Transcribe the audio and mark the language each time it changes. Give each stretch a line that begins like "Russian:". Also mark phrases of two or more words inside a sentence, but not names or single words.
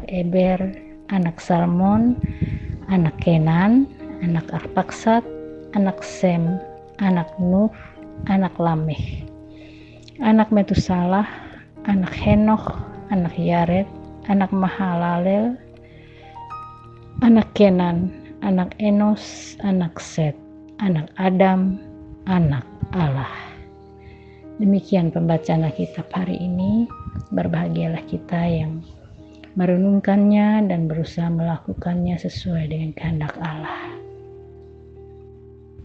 Indonesian: Eber, anak Salmon, anak Kenan, anak Arpaksad, anak Sem, anak Nuh, anak Lameh, anak Metusalah, anak Henokh, anak Yared, anak Mahalalel, anak Kenan, anak Enos, anak Set, anak Adam, anak Allah. Demikian pembacaan Alkitab hari ini. Berbahagialah kita yang merenungkannya dan berusaha melakukannya sesuai dengan kehendak Allah.